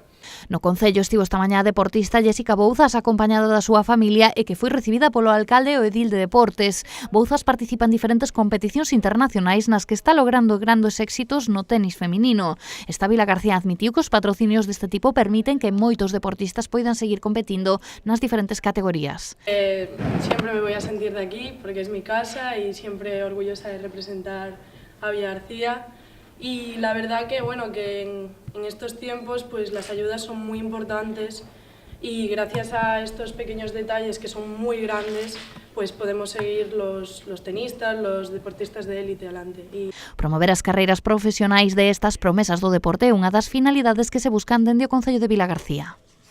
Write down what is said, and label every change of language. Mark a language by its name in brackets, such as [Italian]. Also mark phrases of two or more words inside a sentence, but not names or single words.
[Galician] No Concello estivo esta mañá a deportista Jéssica Bouzas, acompañada da súa familia e que foi recibida polo alcalde e o edil de Deportes. Bouzas participa en diferentes competicións internacionais nas que está logrando grandes éxitos no tenis feminino. Esta Vilagarcía admitiu que os patrocinios deste tipo permiten que moitos deportistas poidan seguir competindo nas diferentes categorías. [Spanish] Siempre me voy a sentir de aquí porque es mi casa y siempre orgullosa de representar a Vilagarcía. Y la verdad que, bueno, que en estos tiempos pues las ayudas son muy importantes y gracias a estos pequeños detalles que son muy grandes pues podemos seguir los tenistas, los deportistas de élite adelante. [Galician] Promover as carreiras profesionais de estas promesas do deporte é unha das finalidades que se buscan dende o Concello de Vilagarcía.